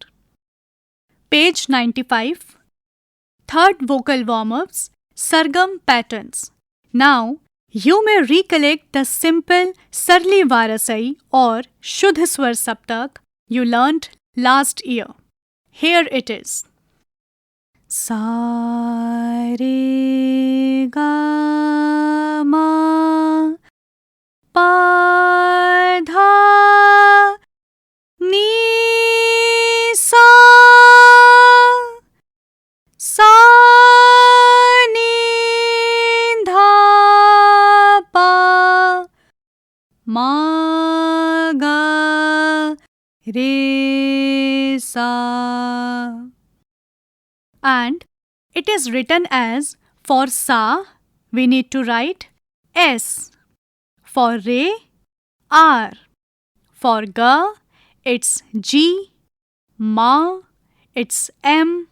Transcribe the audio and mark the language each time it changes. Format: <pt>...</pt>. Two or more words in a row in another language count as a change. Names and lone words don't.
<en>Page 95. Third vocal warm-ups, Sargam patterns. Now, you may recollect the simple</en> <ta>சரளி வரிசை</ta> <en>or</en> <hi>शुद्ध स्वर सप्तक</hi> <en>you learnt last year. Here it is.</en> <hi>सा रे गा मा पा धा नी सा सा नी धा पा मा गा रे सा.</hi> <en>And it is written as, for Sa, we need to write S. For Re, R. For Ga, it's G. Ma, it's M.</en>